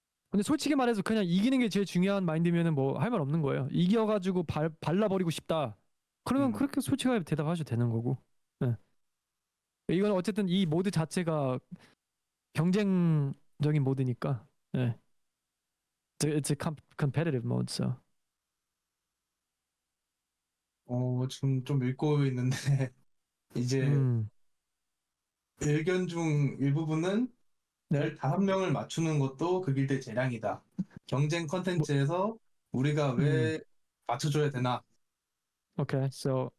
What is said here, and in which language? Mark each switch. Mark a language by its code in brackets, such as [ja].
[ko] 근데 솔직히 말해서 그냥 이기는 게 제일 중요한 마인드면은 뭐 할 말 없는 거예요. 이겨가지고 발라버리고 싶다. 그러면 그렇게 솔직하게 대답하셔도 되는 거고. 네. 이건 어쨌든 이 모드 자체가 경쟁적인 모드니까. 네. [en] It's a competitive mode, so. [ko] 지금 좀 읽고 있는데 이제 의견 중 일부분은 네. 15명을 맞추는 것도 그 길드의 재량이다. 경쟁 컨텐츠에서 우리가 왜 맞춰줘야 되나? [en] Okay, so